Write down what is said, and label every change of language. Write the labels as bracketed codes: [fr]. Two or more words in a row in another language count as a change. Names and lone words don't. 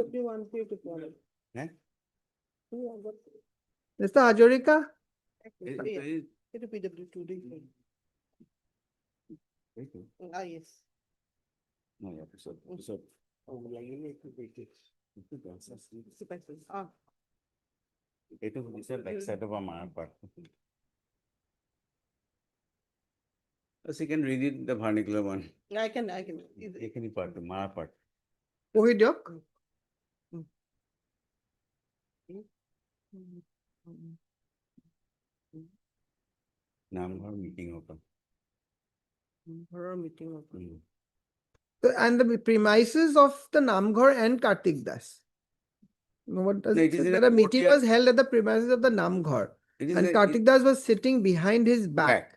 [en] What do you want to point? Eh? Yeah, but Mr. Hajorika? it will PW2 different. Ah, yes. No, yeah, episode. Oh, yeah, you need to take it. [as] এইটো হৈছে [en] back side of our part. So you can read it, the vernacular one. I can. [as] এইখিনি part, মাৰ part. পঢ়ি দিয়ক। [en] নামঘৰ meeting of. Meeting of. And the premises of the Namghar and Kartik Das. What does No, it it is say? in a That a meeting courtyard. was held at the premises of the Namghar. It is And a- Kartik Das was sitting behind his back. back.